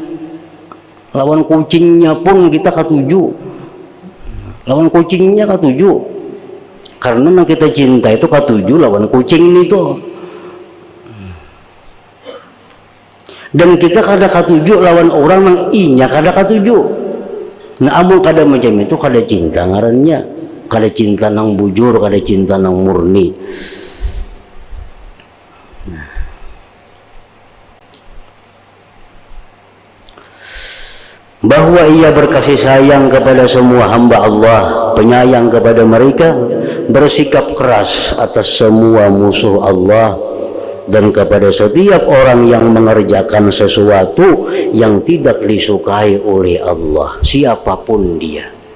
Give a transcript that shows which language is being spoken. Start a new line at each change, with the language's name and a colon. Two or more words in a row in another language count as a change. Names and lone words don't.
Banjar: Lawan kucingnya pun kita katuju, lawan kucingnya katuju, karena yang kita cinta itu katuju lawan kucing itu. Dan kita kada katuju lawan orang yang inya kada katuju. Nah, amun kada macam itu kada cinta ngarannya, kada cinta nang bujur, kada cinta nang murni.
Indonesian: Bahwa ia berkasih sayang kepada semua hamba Allah, penyayang kepada mereka, bersikap keras atas semua musuh Allah, dan kepada setiap orang yang mengerjakan sesuatu yang tidak disukai oleh Allah, siapapun dia.